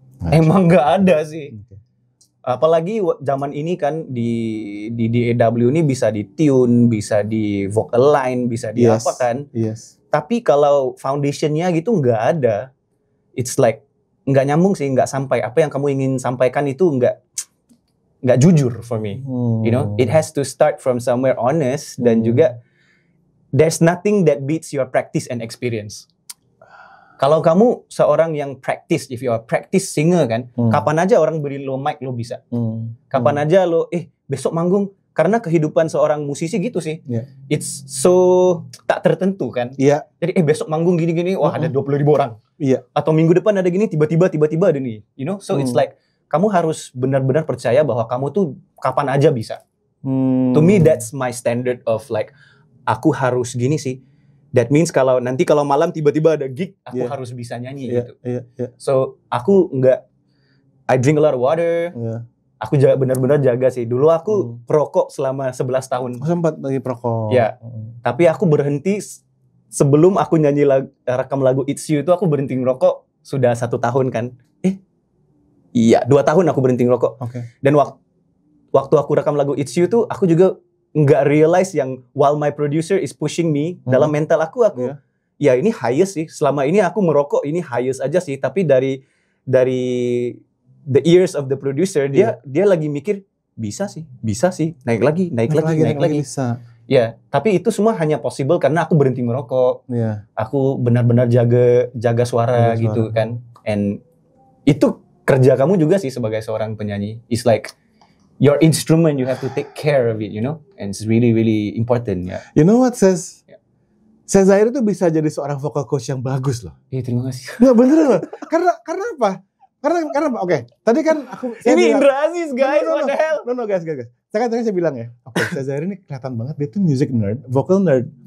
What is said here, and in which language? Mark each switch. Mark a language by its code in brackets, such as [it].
[id] Emang nggak ada sih. Apalagi zaman ini kan di DAW ini bisa di tune, bisa di vocal line, bisa di apa kan. Tapi kalau foundationnya gitu nggak ada. [en] It's like [id] nggak nyambung sih, nggak sampai. Apa yang kamu ingin sampaikan itu nggak jujur for me. [en] You know, it has to start from somewhere honest [id] dan juga [en] there's nothing that beats your practice and experience. [id] Kalau kamu seorang yang practice, [en] if you are practice singer [id] kan, kapan aja orang beri lo mic lo bisa. Kapan aja lo, besok manggung. Karena kehidupan seorang musisi gitu sih. [en] It's so [id] tak tertentu kan. Jadi besok manggung gini-gini, wah ada 20.000 orang. Atau minggu depan ada gini, tiba-tiba ada nih. [en] You know, so it's like [id] kamu harus benar-benar percaya bahwa kamu tuh kapan aja bisa. [en] To me that's my standard of like, [id] aku harus gini sih. [en] That means [id] kalau malam tiba-tiba ada gig, aku harus bisa nyanyi gitu. [en] So [id] aku [en] I drink a lot of water. [id] Aku benar-benar jaga sih. Dulu aku perokok selama 11 tahun. Sempat lagi perokok. Ya. Tapi aku berhenti sebelum aku nyanyi rekam lagu It's You itu aku berhenti ngerokok sudah 1 tahun kan. 2 tahun aku berhenti ngerokok. Dan waktu aku rekam lagu It's You tuh aku juga nggak realize yang [en] while my producer is pushing me [id] dalam mental aku ya ini highest sih. Selama ini aku merokok ini highest aja sih. Tapi dari [en] the ears of the producer [id] dia lagi mikir bisa sih naik lagi bisa. Ya, tapi itu semua hanya possible karena aku berhenti merokok. Aku benar-benar jaga suara gitu kan. And itu kerja kamu juga sih sebagai seorang penyanyi. [en] It's like your instrument, you have to take care of it, you know, and it's really, really important, ya. You know what, Ses? [id] Zairi tuh bisa jadi seorang vocal coach yang bagus loh. Iya, terima kasih. Nggak beneran loh. Karena apa? Karena apa? Oke, tadi kan [en] ini Indra Aziz, guys, what the hell? No, guys. [id] Saya bilang ya, Zairi ini kelihatan banget dia tuh music nerd, vocal nerd.